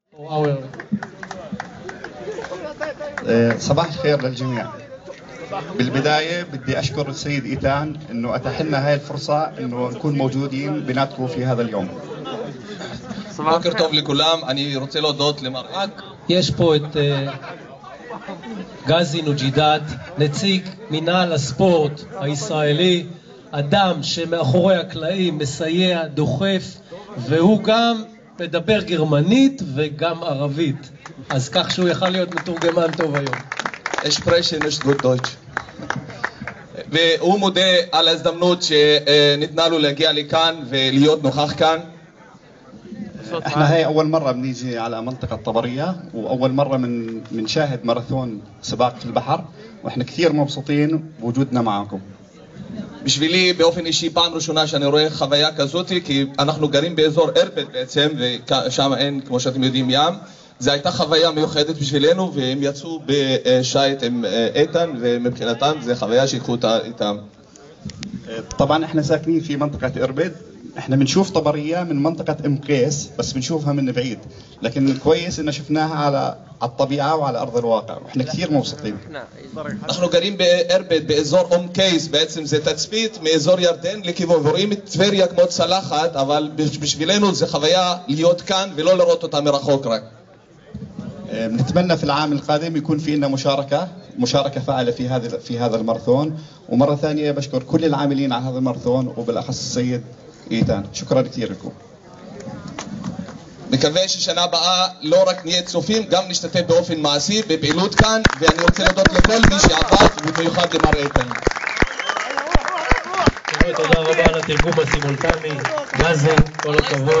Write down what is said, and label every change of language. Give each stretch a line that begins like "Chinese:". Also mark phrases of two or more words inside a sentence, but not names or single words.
Arabic: صباح الخير للجميع. بالبداية بدي أشكر السيد إيتان إنه أتاح لنا هاي الفرصة إنه نكون موجودين بيناتكم في هذا اليوم.
Hebrew: בוקר טוב לכולם, אני רוצה להודות למרק. יש פה את גזי נוג'ידאת, נציג מינהל הספורט הישראלי, אדם שמאחורי הקלעים מסייע, דוחף, והוא גם מדבר גרמנית וגם ערבית, אז כך שהוא יכל להיות מתורגמן טוב היום.
German: Ich spreche nicht gut Deutsch.
Hebrew: והוא מודה על ההזדמנות שניתנה לו להגיע לכאן ולהיות נוכח כאן.
Arabic: احنا هاي أول مرة بنيجي على منطقة طبرية، وأول مرة بنشاهد ماراثون سباق في البحر، وإحنا كثير مبسوطين بوجودنا معكم.
Hebrew: בשבילי באופן אישי פעם ראשונה שאני רואה חוויה כזאת, כי אנחנו גרים באזור ארפד בעצם, ושם אין, כמו שאתם יודעים, ים. זו הייתה חוויה מיוחדת בשבילנו, והם יצאו בשייט עם איתן, ומבחינתם זו חוויה שיקחו איתם.
Arabic: طبعا احنا ساكنين في منطقة إربد، احنا بنشوف طبرية من منطقة ام قيس بس بنشوفها من بعيد، لكن كويس ان شفناها على الطبيعة وعلى ارض الواقع، واحنا كثير مبسوطين.
Hebrew: אנחנו גרים בארבד באזור אום קייס, בעצם זה תצפית מאזור ירדן לכיוון, ורואים את טבריה כמו צלחת, אבל בשבילנו זה חוויה להיות כאן ולא לראות אותה מרחוק רק.
Arabic: نتمنى في العام القادم يكون في لنا مشاركة فعالة في هذا الماراثون، ومرة ثانية بشكر كل العاملين على هذا الماراثون وبالأخص السيد إيتان. شكرا كثير لكم.
Hebrew: מקווה ששנה הבאה לא רק נהיה צופים, גם נשתתף באופן מעשי בפעילות כאן, ואני רוצה להודות לכל מי שעבד, ובמיוחד למר איתן. תודה רבה על התרגום הסימולטני, גזי, כל הכבוד.